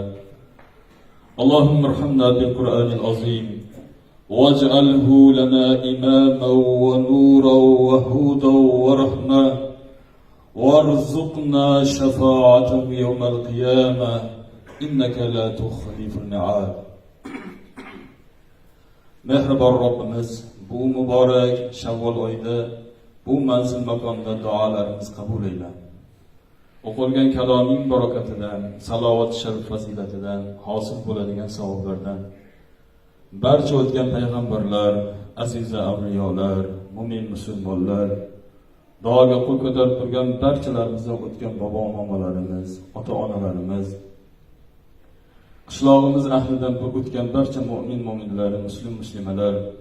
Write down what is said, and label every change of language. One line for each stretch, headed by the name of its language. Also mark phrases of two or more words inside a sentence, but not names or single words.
Arabic: اللهم ارحمنا بالقرآن العظيم واجعله لنا إماما ونورا وهدى ورحمة وارزقنا شفاعته يوم القيامة إنك لا تخلف الميعاد.
Uzbek: Mehribon Robbimiz, bu muborak Shavvol oyida bu manzil makonda duolarimiz qabul eyle. O'qilgan kaloming barakatidan, salovat sharif fazilatidan, hosil bo'ladigan savoblardan barcha o'tgan payg'ambarlar, aziza avliyolar, mu'min musulmonlar, duoga qo'l ko'tarib turgan barchalarimizdan o'tgan bobo-momalarimiz, ota-onalarimiz, qishlog'imiz ahlidan o'tgan barcha mu'min-mu'minlar, muslimalar,